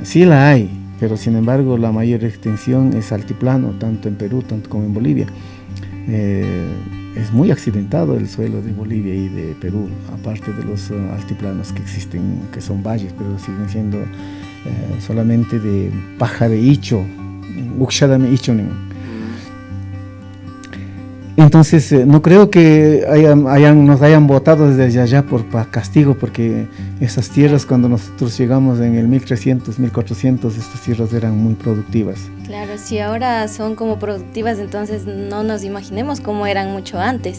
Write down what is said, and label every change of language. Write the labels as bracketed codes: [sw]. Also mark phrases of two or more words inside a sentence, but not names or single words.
[es] Sí la hay, pero sin embargo la mayor extensión es altiplano, tanto en Perú tanto como en Bolivia. Es muy accidentado el suelo de Bolivia y de Perú, aparte de los altiplanos que existen, que son valles, pero siguen siendo solamente de paja de icho, uxadame ichonen. Entonces, no creo que nos hayan votado desde allá por castigo, porque esas tierras, cuando nosotros llegamos en el 1300, 1400, estas tierras eran muy productivas. Claro, si ahora son como productivas, entonces no nos imaginemos cómo eran mucho antes.